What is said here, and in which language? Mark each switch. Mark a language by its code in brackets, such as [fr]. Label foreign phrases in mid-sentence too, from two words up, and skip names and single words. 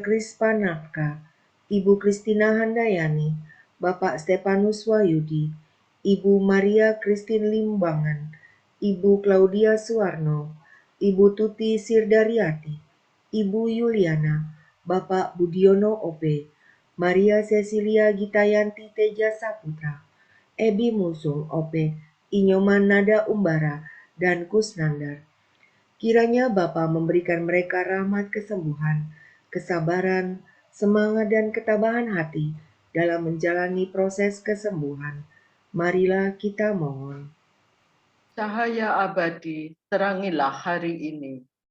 [id] Krispa Nafka, Ibu Kristina Handayani, Bapak Stefanus Wahyudi, Ibu Maria Christine Limbangan, Ibu Claudia Suwarno, Ibu Tuti Sirdariati, Ibu Yuliana, Bapak Budiono Ope, Maria Cecilia Gitayanti Teja Saputra, Ebi Musung Ope, Inyoman Nada Umbara, dan Kusnandar. Kiranya Bapa memberikan mereka rahmat kesembuhan, kesabaran, semangat dan ketabahan hati dalam menjalani proses kesembuhan. Marilah kita mohon. Cahaya abadi, terangilah hari ini.